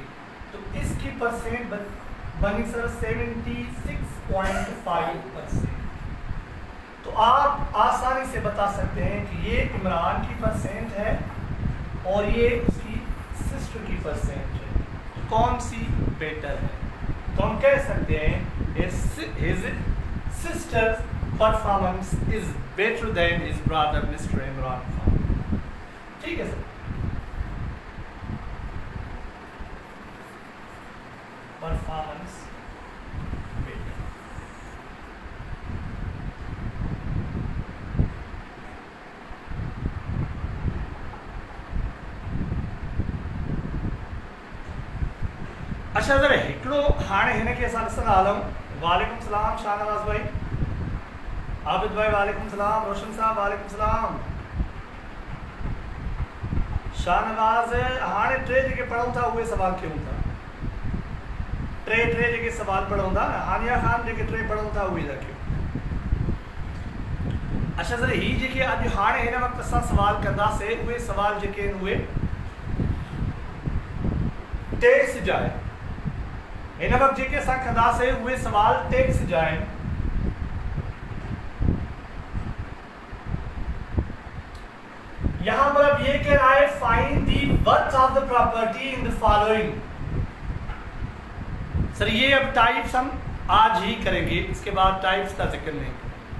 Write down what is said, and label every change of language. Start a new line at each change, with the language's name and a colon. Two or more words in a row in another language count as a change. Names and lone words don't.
Hindi: तो इसकी परसेंट बनी सर 76.5%। तो आप आसानी से बता सकते हैं कि ये इमरान की परसेंट है और ये उसकी सिस्टर की परसेंट है, कौन सी बेटर है। तो हम कह सकते हैं
English: his sister's performance is better than his brother Mr. Imran Khan।
Hindi: ठीक है सर,
English: performance better.
Sindhi: अच्छा जरा हिकिड़ो हाणे हिन खे असां ॾिसंदा हलूं।
Arabic: وعليكم السلام शाहनवाज़ भाई, आबिद भाई وعليكم السلام, रोशन साहब وعليكم السلام.
Sindhi: शाहनवाज़ हाणे टे जेके पढ़ूं था उहे सवाल कयूं था, टे जेके सवाल पढ़ूं था, हानिया खान जेके टे पढ़ूं था उहे था कयूं। अच्छा सर ही जेके अॼु हाणे हिन वक़्तु असां सवाल कंदासीं उहे सवाल जेके आहिनि उहे टैक्स जा आहिनि। हिन वक़्तु जेके असां कंदासीं उहे सवाल टैक्स जा आहिनि।
Hindi: यहाँ मतलब ये कह रहा है
English: find the worth of the property in the following.
Hindi: सर ये अब टाइप्स हम आज ही करेंगे, इसके बाद टाइप्स का जिक्र नहीं करेंगे।